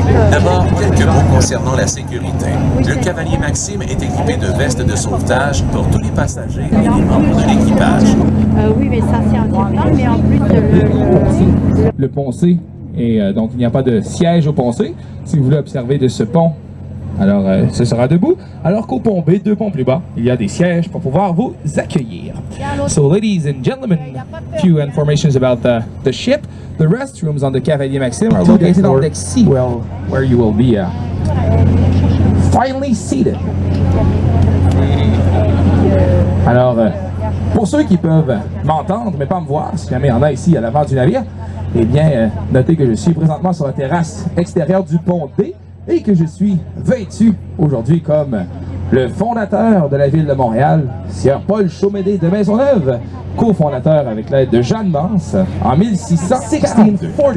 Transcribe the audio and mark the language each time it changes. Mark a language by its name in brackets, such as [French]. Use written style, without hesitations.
[French] D'abord, quelques mots concernant la sécurité. Le cavalier Maxime est équipé de vestes de sauvetage pour tous les passagers et les membres de l'équipage. Oui, mais ça c'est important, mais en plus Le pont C, et donc il n'y a pas de siège au pont C. Si vous voulez observer de ce pont, alors ce sera debout. Alors qu'au pont B, 2 ponts plus bas, il y a des sièges pour pouvoir vous accueillir. [English] So ladies and gentlemen, few informations about the ship. The restrooms on the Cavalier Maxime are located on deck C, where you will be finally seated. [French] Alors, pour ceux qui peuvent m'entendre mais pas me voir, si jamais il y en a ici à l'avant du navire, eh bien, notez que je suis présentement sur la terrasse extérieure du pont D et que je suis vêtu aujourd'hui comme le fondateur de la ville de Montréal, Sieur Paul Chaumédé de Maisonneuve, cofondateur avec l'aide de Jeanne Mance en 1642.